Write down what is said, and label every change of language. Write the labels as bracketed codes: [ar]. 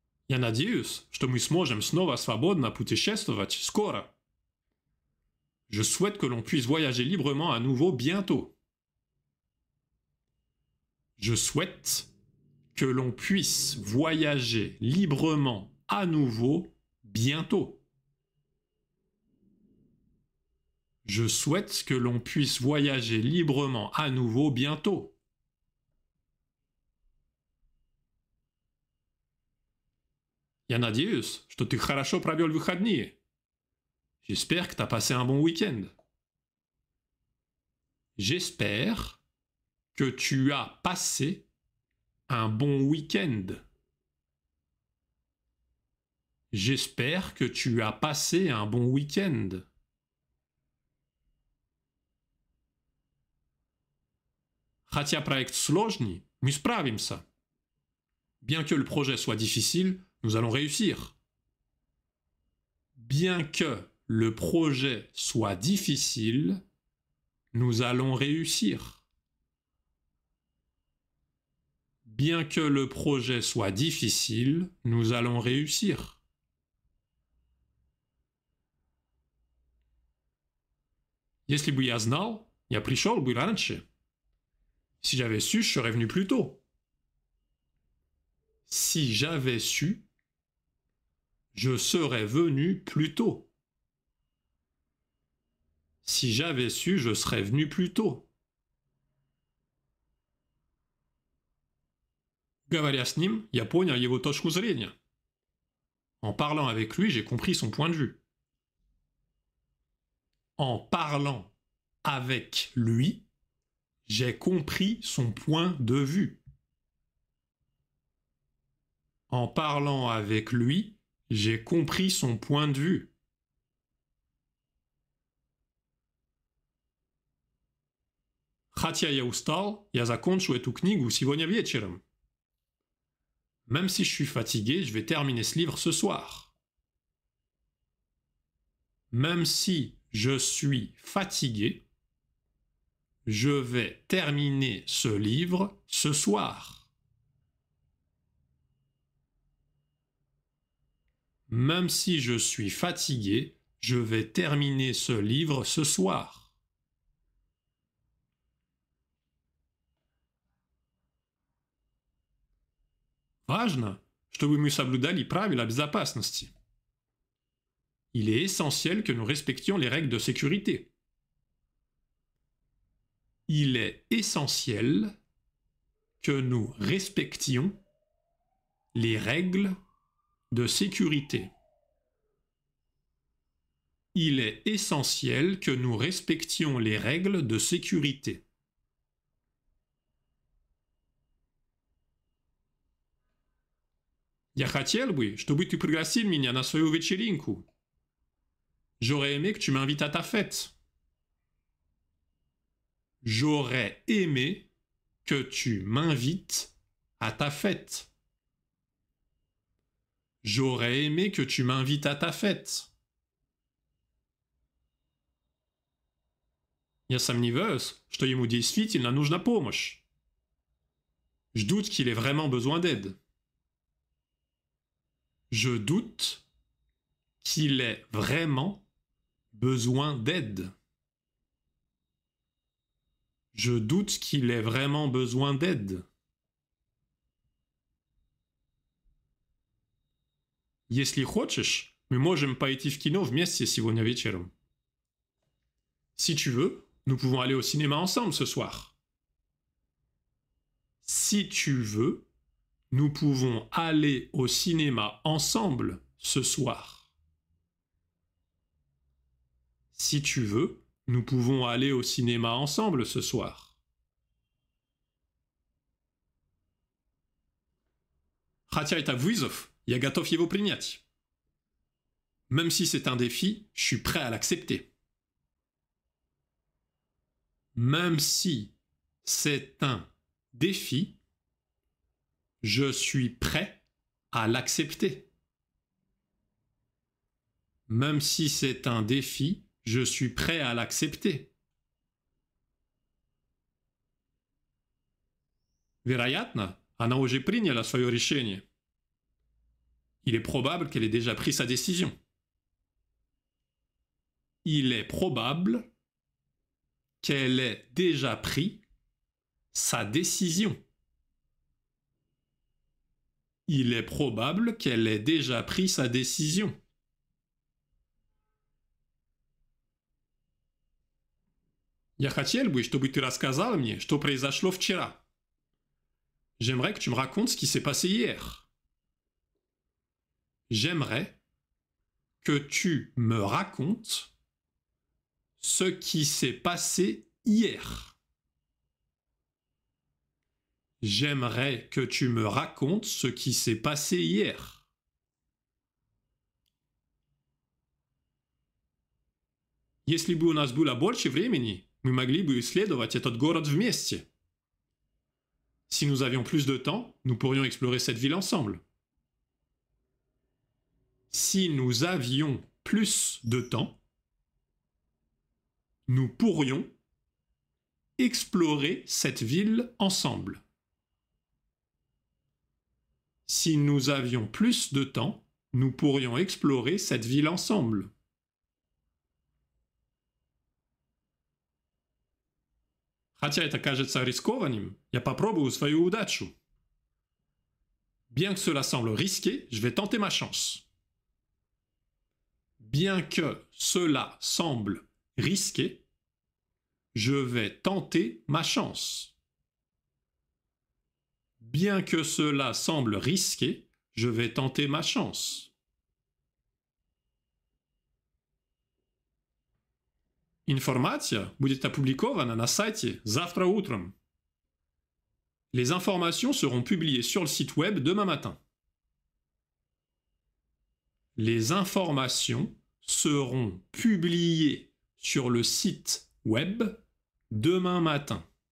[ru] Я надеюсь, что мы сможем снова свободно путешествовать скоро. [fr] Je souhaite que l'on puisse voyager librement à nouveau bientôt. Je souhaite que l'on puisse voyager librement à nouveau bientôt. Je souhaite que l'on puisse voyager librement à nouveau bientôt. [ru] Я надеюсь, что ты хорошо провел выходные. [fr] J'espère que tu as passé un bon week-end. J'espère que tu as passé un bon week-end. J'espère que tu as passé un bon week-end. [ru] Хотя проект сложный, мы справимся. [fr] Bien que le projet soit difficile, nous allons réussir. Bien que le projet soit difficile, nous allons réussir. Bien que le projet soit difficile, nous allons réussir. [ru] Если бы я знал, я пришел бы раньше. [fr] Si j'avais su, je serais venu plus tôt. Si j'avais su, je serais venu plus tôt. Si j'avais su, je serais venu plus tôt. [ru] Говоря с ним, я понял его точку зрения. [fr] En parlant avec lui, j'ai compris son point de vue. En parlant avec lui, j'ai compris son point de vue. En parlant avec lui, j'ai compris son point de vue. [ru] Хотя я устал, я закончу эту книгу сегодня вечером. [fr] Même si je suis fatigué, je vais terminer ce livre ce soir. Même si je suis fatigué, je vais terminer ce livre ce soir. Même si je suis fatigué, je vais terminer ce livre ce soir. [ru] Важно, чтобы мы соблюдали правила безопасности. [fr] Il est essentiel que nous respections les règles de sécurité. Il est essentiel que nous respections les règles de sécurité. Il est essentiel que nous respections les règles de sécurité. [ru] Я хотел бы, чтобы ты пригласил меня на свою вечеринку. [fr] J'aurais aimé que tu m'invites à ta fête. J'aurais aimé que tu m'invites à ta fête. J'aurais aimé que tu m'invites à ta fête. [ru] Я сомневаюсь, что ему действительно нужна помощь. [fr] Je doute qu'il ait vraiment besoin d'aide. Je doute qu'il ait vraiment besoin d'aide. Je doute qu'il ait vraiment besoin d'aide. [ru] Если хочешь, мы можем пойти в кино вместе сегодня вечером. [fr] Si tu veux, nous pouvons aller au cinéma ensemble ce soir. Si tu veux, nous pouvons aller au cinéma ensemble ce soir. Si tu veux, nous pouvons aller au cinéma ensemble ce soir. [ru] Хотя это вызов, я готов его принять. [fr] Même si c'est un défi, je suis prêt à l'accepter. Même si c'est un défi, je suis prêt à l'accepter. Même si c'est un défi, je suis prêt à l'accepter. [ru] Вероятно, она уже приняла свое решение. [fr] Il est probable qu'elle ait déjà pris sa décision. Il est probable qu'elle ait déjà pris sa décision. Il est probable qu'elle ait déjà pris sa décision. [ru] Я хотел бы, чтобы ты рассказал мне, что произошло вчера. [fr] J'aimerais que tu me racontes ce qui s'est passé hier. J'aimerais que tu me racontes ce qui s'est passé hier. J'aimerais que tu me racontes ce qui s'est passé hier. [ru] Если бы у нас было больше времени, мы могли бы исследовать этот город вместе. [fr] Si nous avions plus de temps, nous pourrions explorer cette ville ensemble. Si nous avions plus de temps, nous pourrions explorer cette ville ensemble. Si nous avions plus de temps, nous pourrions explorer cette ville ensemble. [ru] Хотя это кажется рискованным, я попробую свою удачу. [fr] Bien que cela semble risqué, je vais tenter ma chance. Bien que cela semble risqué, je vais tenter ma chance. Bien que cela semble risqué, je vais tenter ma chance. [ru] Информация будет опубликована на сайте завтра утром. [fr] Les informations seront publiées sur le site web demain matin. Les informations seront publiées sur le site web demain matin.